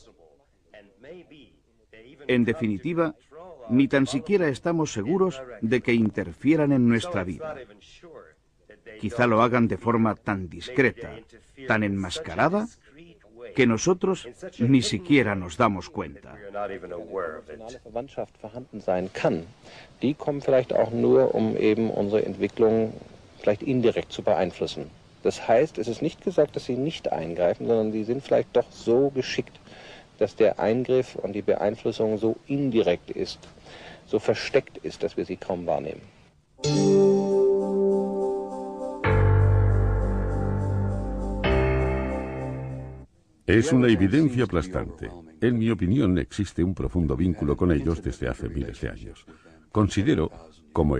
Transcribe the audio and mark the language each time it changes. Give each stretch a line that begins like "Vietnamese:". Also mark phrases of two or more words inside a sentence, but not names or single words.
Spanish: En definitiva, ni tan siquiera estamos seguros de que interfieran en nuestra vida. Quizá lo hagan de forma tan discreta, tan enmascarada, que nosotros ni siquiera nos damos cuenta.
German: Die kommen vielleicht auch nur, eben unsere Entwicklung vielleicht indirekt zu beeinflussen. Das heißt, es ist nicht gesagt, dass sie nicht eingreifen, sondern sie sind vielleicht doch so geschickt, dass der Eingriff und die Beeinflussung so indirekt ist, so versteckt ist, dass wir sie kaum wahrnehmen.
Spanish: Es una evidencia aplastante. En mi opinión, existe un profundo vínculo con ellos desde hace miles de años. Considero